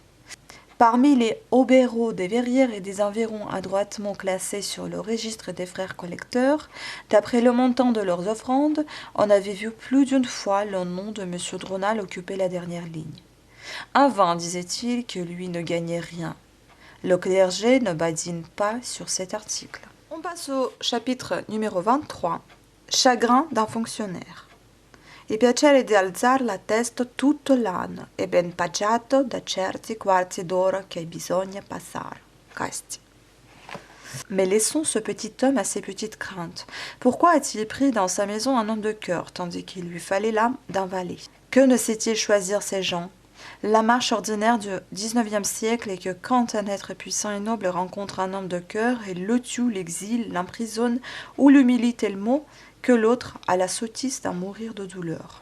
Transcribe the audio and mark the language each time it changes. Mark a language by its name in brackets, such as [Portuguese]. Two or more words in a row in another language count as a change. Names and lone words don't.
[French] Parmi les obéros des Verrières et des environs adroitement classés sur le registre des frères collecteurs, d'après le montant de leurs offrandes, on avait vu plus d'une fois le nom de M. de Rênal occuper la dernière ligne. Un vain, disait-il, que lui ne gagnait rien. Le clergé ne badine pas sur cet article. On passe au chapitre numéro 23, Chagrin d'un fonctionnaire. [Italian] Il piacere di alzar la testa tutto l'anno è ben paggiato da certi quarti d'ora che bisogna passare. Casti. [French] Mais laissons ce petit homme à ses petites craintes. Pourquoi a-t-il pris dans sa maison un homme de cœur, tandis qu'il lui fallait l'âme d'un valet? Que ne sait-il choisir ces gens? La marche ordinaire du XIXe siècle est que quand un être puissant et noble rencontre un homme de cœur, il le tue, l'exile, l'emprisonne ou l'humilie tellement que l'autre a la sottise d'en mourir de douleur.